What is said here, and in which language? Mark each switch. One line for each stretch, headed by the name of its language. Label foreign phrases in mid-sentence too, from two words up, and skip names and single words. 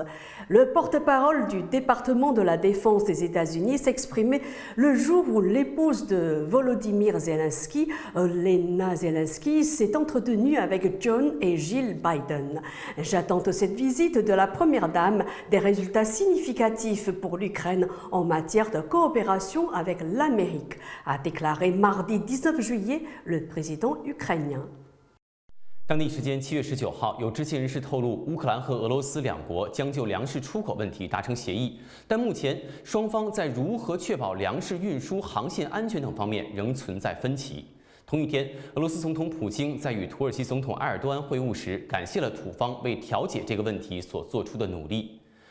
French: Le porte-parole du département de la défense des États-Unis s'exprimait le jour où l'épouse de Volodymyr Zelensky, Olena Zelensky, s'est entretenue avec John et Jill Biden. J'attends de cette visite de la première dame des résultats significatifs pour l'Ukraine en matière de coopération avec l'Amérique, a déclaré mardi 19 juillet le président ukrainien.
Chinese: 当地时间7月19号，有知情人士透露，乌克兰和俄罗斯两国将就粮食出口问题达成协议，但目前双方在如何确保粮食运输航线安全等方面仍存在分歧。同一天，俄罗斯总统普京在与土耳其总统埃尔多安会晤时，感谢了土方为调解这个问题所做出的努力。